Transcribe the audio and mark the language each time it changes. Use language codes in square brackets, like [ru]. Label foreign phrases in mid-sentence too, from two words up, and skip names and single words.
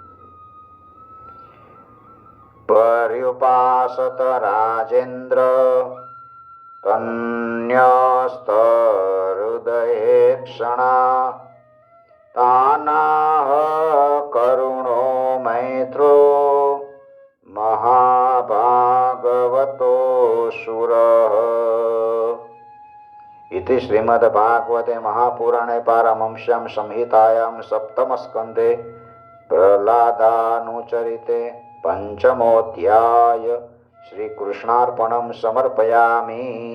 [sa] पर्युपासत राजेन्द्र तन्यस्त हृदये क्षणा तानाह करुणो मैत्रो महाभागवतो सुरः. इति श्रीमद्भागवते महापुराणे पारमंस्यां संहितायां सप्तमस्कन्धे प्रह्लादानुचरिते पंचमोऽध्याय श्रीकृष्णार्पणं समर्पयामि.